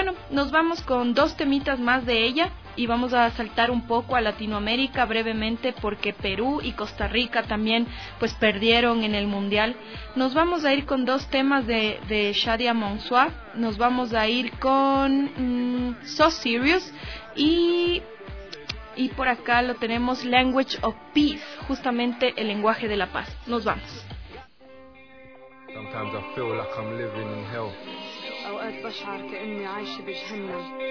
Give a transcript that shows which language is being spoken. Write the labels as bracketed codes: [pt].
[es] Nos vamos con dos temitas más de ella y vamos a saltar un poco a Latinoamérica brevemente porque Perú y Costa Rica también pues perdieron en el Mundial. Nos vamos a ir con dos temas de Shada Mansour. Nos vamos a ir con So Serious y por acá lo tenemos Language of Peace, justamente el lenguaje de la paz. Nos vamos. [en] Sometimes I feel like I'm living in hell. [ar] أوقات بشعر كأني عايشة بجهنم.